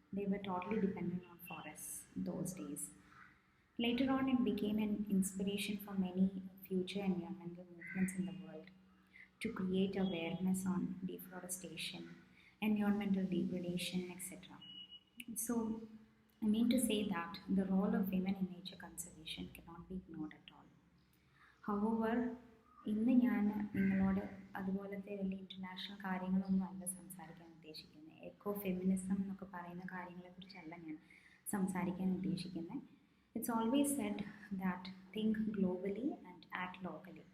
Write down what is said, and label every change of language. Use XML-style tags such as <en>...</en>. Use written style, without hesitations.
<en>They were totally dependent on forests those days. Later on, it became an inspiration for many future environmental movements in the world to create awareness on deforestation, environmental degradation, etc. So, I mean to say that the role of women in nature conservation cannot be ignored at all.</en> <ml>However, ഇന്ന് ഞാൻ നിങ്ങളോട് അതുപോലത്തെ വലിയ international കാര്യങ്ങളൊന്നും അല്ല സംസാരിക്കാൻ ഉദ്ദേശിക്കുന്നത്. Echo feminism എന്നൊക്കെ പറയുന്ന കാര്യങ്ങളെക്കുറിച്ചല്ല ഞാൻ സംസാരിക്കാൻ ഉദ്ദേശിക്കുന്നത്.</ml> <en>It's always said that think globally and act locally.</en>